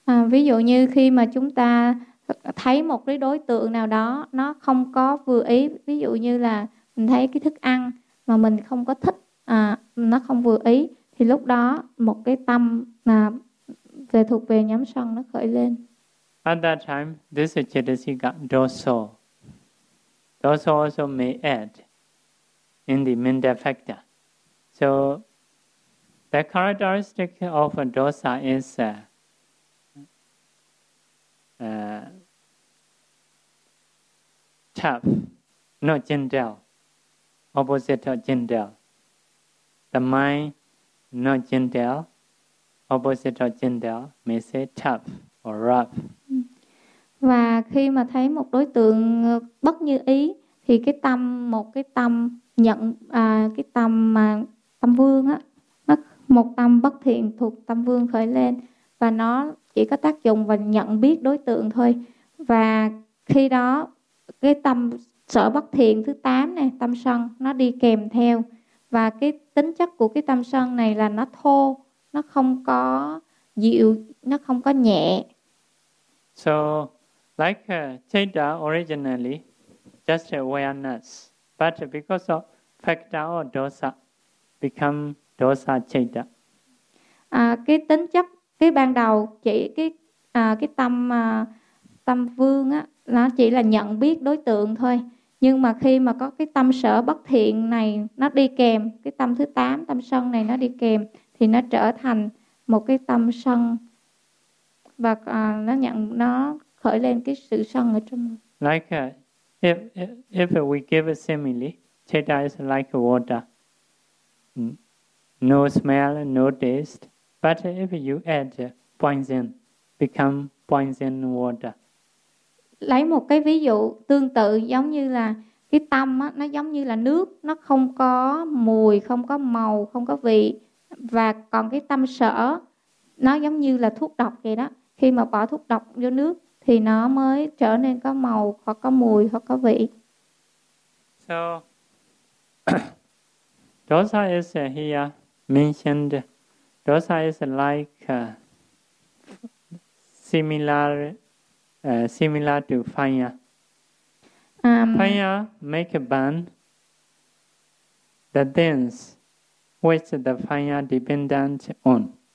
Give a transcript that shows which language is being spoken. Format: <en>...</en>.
<vi>Ví dụ như khi mà chúng ta thấy một cái đối tượng nào đó nó không có vừa ý, ví dụ như là mình thấy cái thức ăn mà mình không có thích, nó không vừa ý, thì lúc đó một cái tâm về thuộc về nhóm sân nó khởi lên.</vi> <en>At that time, this is chittasika dosa. Dosa also may add in the mental factor. So, the characteristic of a dosa is tough, not gentle, opposite of gentle. The mind, not gentle, opposite of gentle, may say tough or rough.</en> <vi>Và khi mà thấy một đối tượng bất như ý, thì cái tâm, một cái tâm nhận, cái tâm mà tâm vương á, một tâm bất thiện thuộc tâm vương khởi lên, và nó chỉ có tác dụng và nhận biết đối tượng thôi. Và khi đó cái tâm sở bất thiện thứ 8 này, tâm sân, nó đi kèm theo. Và cái tính chất của cái tâm sân này là nó thô, nó không có dịu, nó không có nhẹ.</vi> <en>So like chitta originally just awareness, but because of factor or dosa become dosa chitta.</en> <vi>Cái tính chất cái ban đầu chỉ cái tâm tâm vương á, nó chỉ là nhận biết đối tượng thôi, nhưng mà khi mà có cái tâm sở bất thiện này nó đi kèm, cái tâm thứ 8, tâm sân này nó đi kèm, thì nó trở thành một cái tâm sân, và nó nhận, nó khởi lên cái sự sân ở trong.</vi> <en>Like if we give a simile, chitta is like water, no smell, no taste. But if you add poison, become poison water.</en> <vi>Lấy một cái ví dụ tương tự, giống như là cái tâm á, nó giống như là nước, nó không có mùi, không có màu, không có vị. Và còn cái tâm sở, nó giống như là thuốc độc vậy đó. Khi mà bỏ thuốc độc vô nước, thì nó mới trở nên có màu, hoặc có mùi, hoặc có vị.</vi> <en>So, dosa is here mentioned. Dosa is like similar to fire. Fire make a burn. The things which the fire dependent on.</en>